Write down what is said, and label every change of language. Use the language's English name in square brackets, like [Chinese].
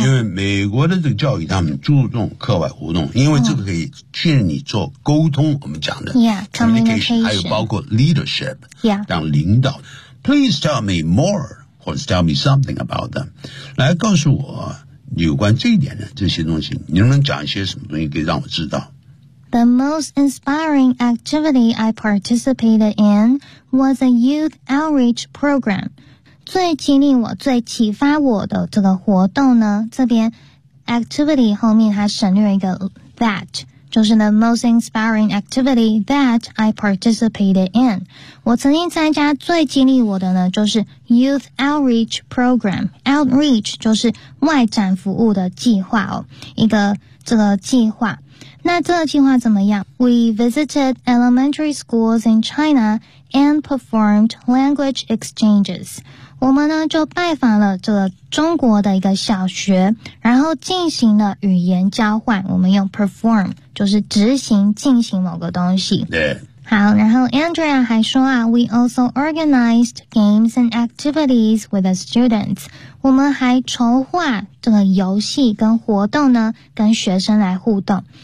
[Chinese] 因为美国的这个教育他们注重课外活动因为这个可以训练你做沟通我们讲的 [English] communication [Chinese] 还有包括 leadership、 yeah. 当领导 [English] Please tell me more, or tell me something about them. [Chinese] 来告诉我有关这一点的这些东西，你能不能讲一些什么东西可以让我知道 [English] ？The most inspiring activity I participated in was a youth outreach program. [Chinese] 最激励我、最启发我的这个活动呢，这边 activity 后面还省略一个 that。就是 [English] the most inspiring activity that I participated in. [Chinese] 我曾经参加最激励我的呢就是 Youth Outreach Program. Outreach 就是外展服务的计划哦，一个这个计划。那这个计划怎么样 [English] ?We visited elementary schools in China and performed language exchanges. [Chinese] 我们呢就拜访了这个中国的一个小学然后进行了语言交换我们用 perform 就是执行进行某个东西。对。好然后 Andrea 还说啊 [English] ,We also organized games and activities with the students. [Chinese] 我们还筹划这个游戏跟活动呢跟学生来互动。